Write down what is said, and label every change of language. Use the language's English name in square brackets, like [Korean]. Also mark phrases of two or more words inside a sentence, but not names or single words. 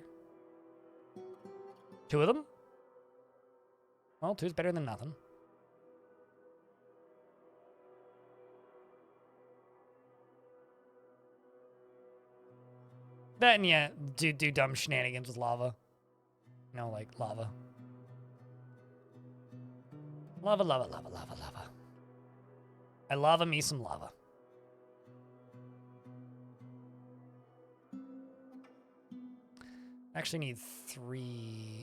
[English] 2 of them? Well, 2's better than nothing. That and yeah, do dumb shenanigans with lava. You know, like lava. Lava, lava, lava, lava, lava. I lava me some lava. Actually need 3.